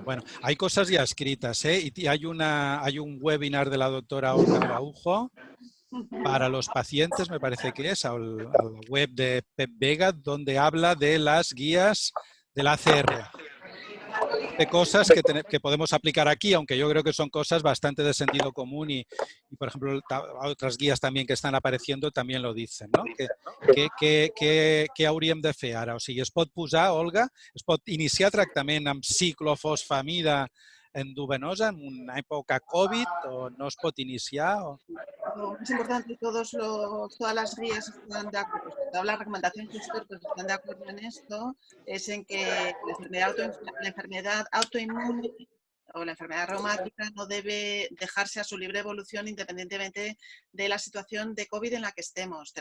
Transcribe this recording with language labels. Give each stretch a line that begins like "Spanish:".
Spanish: Bueno, hay cosas ya escritas, ¿eh? Y hay un webinar de la doctora Olga Araujo para los pacientes, me parece que es, a la web de Pep Vega, donde habla de las guías de la ACR. De cosas que podemos aplicar aquí, aunque yo creo que son cosas bastante de sentido común y por ejemplo, otras guías también que están apareciendo también lo dicen, no?
Catalan: Què hauríem de fer ara? O sigui, es pot posar, Olga, es pot iniciar tractament amb ciclofosfamida endovenosa en una època COVID o no es pot iniciar?
Spanish: Lo más importante, todas las guías están de acuerdo, todas las recomendaciones de expertos están de acuerdo en esto, es en que la enfermedad autoinmune o la enfermedad reumática no debe dejarse a su libre evolución independientemente de la situación de COVID en la que estemos.